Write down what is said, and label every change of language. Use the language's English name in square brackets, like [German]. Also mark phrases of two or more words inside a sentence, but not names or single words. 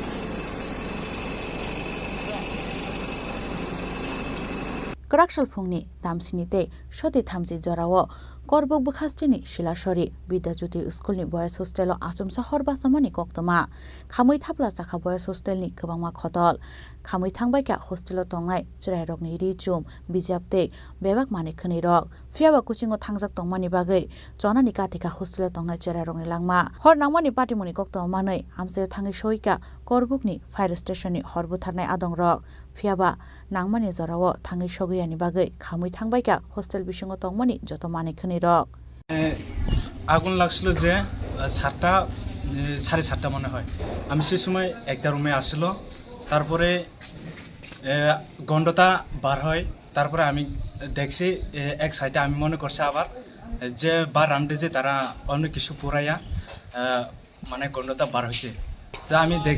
[Kok Borok] Kerak Shalpungni दामसिनीते सते थामजि जराओ करबुक बुखास्टिनि शिलासरी विद्याज्योति स्कुलनि बयस हस्टेलाव आसुमसा हरबासामानि कक्तमा खामै थाब्ला चाखा बयस हस्टेलनि गोबांमा खतल खामै थांबायका हस्टेलाव तंनाय चिरायरकनि रिचुम बिजाबते बेबाक माने खनि रक फियाबा कुचिंगो थांजाक तंमानि बागै जनानि काथिका हस्टेलाव तंनाय चिरायरकनि लांमा हर नांमानि पाटिमुनि कक्तमा मानै आमसे थाङै सयका करबुकनि [English] fire stationni [Kok Borok] हरबुथारनाय आदं रक फियाबा नांमानि जराव थाङै सगैयानि बागै खामै थांबायका हस्टेल बिसिङो तंमानि जत माने खनि रक [Bangla] আগুন লাগছিল যে 7টা 7:30 মনে হয় আমি সেই সময় একটা রুমে আসছিল তারপরে গন্ডটা বার হয় তারপরে আমি দেখছি এক সাইডে আমি মনে করছি আবার যে বার রান্ডে যে তারা অন্য কিছু পুরাইয়া মানে গন্ডটা বার হয়েছে তো আমি দেখছি